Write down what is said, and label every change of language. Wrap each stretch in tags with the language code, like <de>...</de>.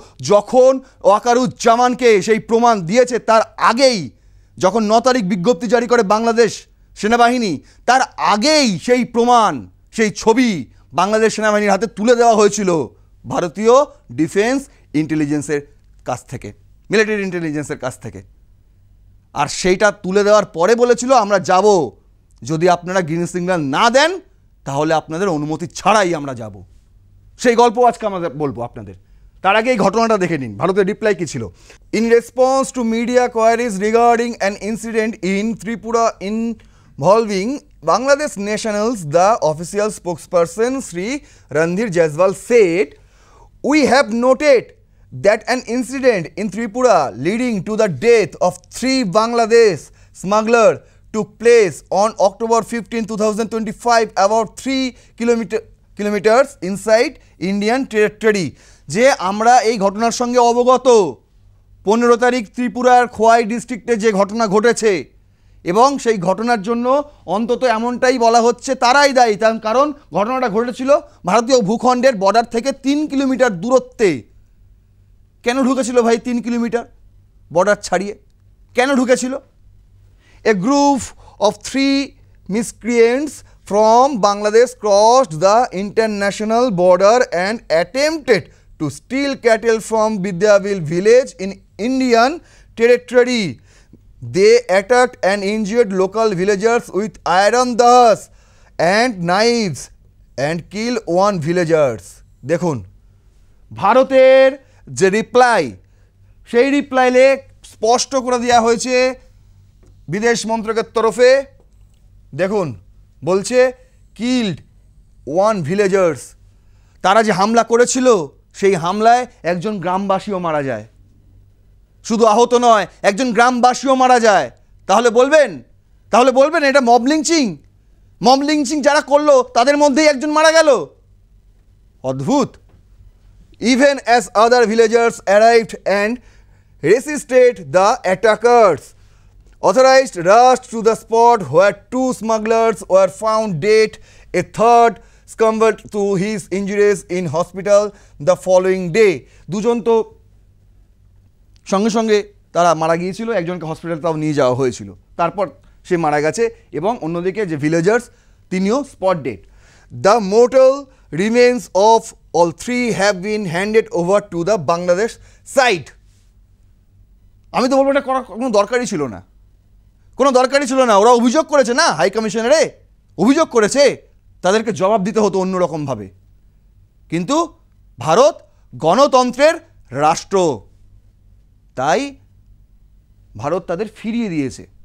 <bn>যখন ওয়াকারুজ্জামানকে সেই প্রমাণ দিয়েছে, তার আগেই যখন 9 তারিখ বিজ্ঞপ্তি জারি করে বাংলাদেশ সেনাবাহিনী, তার আগেই সেই প্রমাণ, সেই ছবি বাংলাদেশ সেনাবাহিনীর হাতে তুলে দেওয়া হয়েছিল ভারতীয় ডিফেন্স ইন্টেলিজেন্সের কাছ থেকে, মিলিটারি ইন্টেলিজেন্সের কাছ থেকে। আর সেইটা তুলে দেওয়ার পরে বলেছিল আমরা যাব, যদি আপনারা গ্রিন সিগন্যাল না দেন তাহলে আপনাদের অনুমতি ছাড়াই আমরা যাব। সেই গল্প আজকে আমরা বলবো আপনাদের। তার আগে এই ঘটনাটা দেখে নিন, ভারতের রিপ্লাই কি ছিল।</bn> <en>In response to media queries regarding an incident in Tripura involving Bangladesh nationals, the official spokesperson Shri Randhir Jaiswal said, "We have noted that an incident in Tripura leading to the death of 3 Bangladesh smugglers took place on October 15, 2025 about 3 kilometers inside Indian territory."</en> <bn>যে আমরা এই ঘটনার সঙ্গে অবগত, 15 তারিখ ত্রিপুরার খোয়াই ডিস্ট্রিক্টে যে ঘটনা ঘটেছে, এবং সেই ঘটনার জন্য অন্তত এমনটাই বলা হচ্ছে তারাই দায়ী, তার কারণ ঘটনাটা ঘটেছিল ভারতীয় ভূখণ্ডের বর্ডার থেকে 3 কিলোমিটার দূরত্বে। কেন ঢুকেছিল ভাই 3 কিলোমিটার বর্ডার ছাড়িয়ে? কেন ঢুকেছিল?</bn> <en>A group of 3 miscreants from Bangladesh crossed the international border and attempted to steal cattle from Vidyaville village in Indian territory. They attacked and injured local villagers with iron dahas and knives and killed one villagers.</en> <bn>দেখুন ভারতের যে reply, সেই রিপ্লাইলে স্পষ্ট করে দেওয়া হয়েছে বিদেশ মন্ত্রকের তরফে। দেখুন বলছে</bn> <en>killed one villagers,</en> <bn>তারা যে হামলা করেছিল সেই হামলায় একজন গ্রামবাসীও মারা যায়। শুধু আহত নয়, একজন গ্রামবাসীও মারা যায়। তাহলে বলবেন এটা মব লিঞ্চিং? মব লিঞ্চিং যারা করলো তাদের মধ্যেই একজন মারা গেল। অদ্ভুত।</bn> <en>Even as other villagers arrived and resisted the attackers, authorized rushed to the spot where 2 smugglers were found dead. A third succumbed to his injuries in hospital the following day.</en> <bn>দুজন তো সঙ্গে সঙ্গে তারা মারা গিয়েছিল, একজনকে হসপিটালে তাও নিয়ে যাওয়া হয়েছিল, তারপর সে মারা গেছে, এবং অন্যদিকে যে ভিলেজার্স তিনিও spot dead.</bn> <en>The mortal remains of all 3 have been handed over to the Bangladesh side.</en> <bn>আমি তো বলবো এটা কোনো দরকারই ছিল না, কোনো দরকারই ছিল না। ওরা অভিযোগ করেছে না, হাই কমিশনারে অভিযোগ করেছে, তাদেরকে জবাব দিতে হতো অন্যরকমভাবে। কিন্তু ভারত গণতন্ত্রের রাষ্ট্র, তাই ভারত তাদের ফিরিয়ে দিয়েছে।</bn>